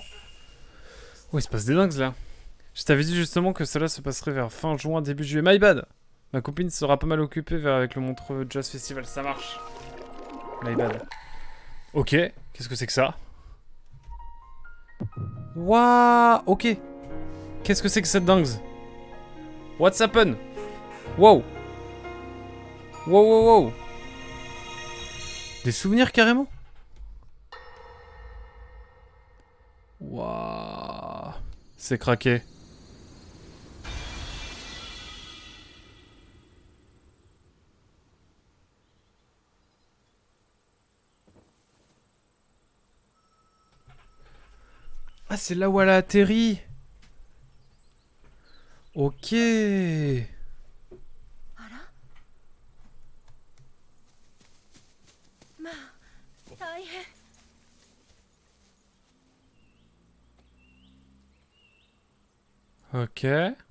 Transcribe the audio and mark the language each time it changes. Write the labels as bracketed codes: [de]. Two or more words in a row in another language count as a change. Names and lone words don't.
[fr] Ouais, il se passe des dingues là. Je t'avais dit justement que cela se passerait vers fin juin, début juillet. [en] My bad. [fr] Ma copine sera pas mal occupée avec le Montreux Jazz Festival, ça marche. [en] My bad. [fr] Ok, qu'est-ce que c'est que ça? Waouh, ok. Qu'est-ce que c'est que cette dingue? [en] What's happened? Wow. Wow, wow, wow. [fr] Des souvenirs carrément? Waouh. C'est craqué. Ah, c'est là où elle a atterri. Ok. [ja] あらまあ大変 [fr] Ok.